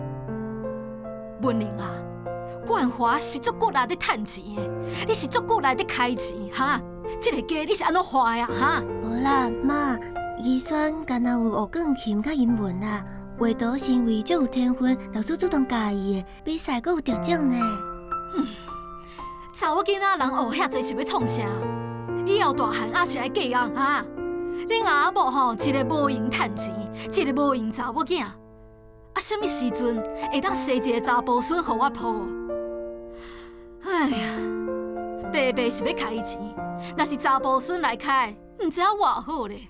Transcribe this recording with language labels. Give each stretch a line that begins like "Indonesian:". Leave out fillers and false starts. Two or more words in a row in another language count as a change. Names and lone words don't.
Min Nan Chinese: 文玲啊，冠华是足骨力在趁钱的，你是足骨力在开钱哈？这个家你是安怎花呀哈？无啦，妈，怡萱敢若有学钢琴甲英文啦，画图是因为足有天分，老师主动教伊的，比赛阁有得奖呢。查某囡仔人学遐济是要创啥？以后大汉也是来嫁人哈？恁阿某吼，一个无闲趁钱，一个无闲查某囝，什么时阵会当生一个查甫孙互我抱？哎呀，爸白白是要开伊钱，若是查甫孙来开，唔知影偌好咧。